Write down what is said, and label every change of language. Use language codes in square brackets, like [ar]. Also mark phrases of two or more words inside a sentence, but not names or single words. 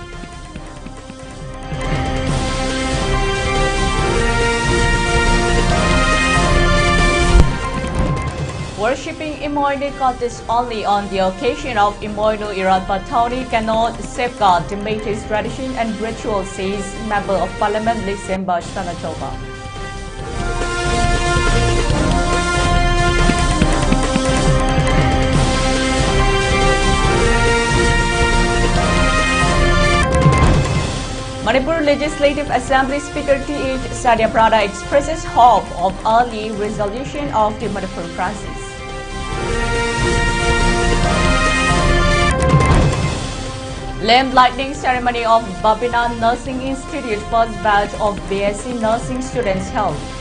[en] Worshipping Imoinu goddess only on the occasion of Imoinu Irat Batoni cannot safeguard the Métis tradition and ritual, says Member of Parliament Lisemba Stanatova. Manipur Legislative Assembly Speaker T.H. Sadyaprada expresses hope of early resolution of the Manipur crisis. Lamp lighting ceremony of Babina Nursing Institute first batch of BSc nursing students held.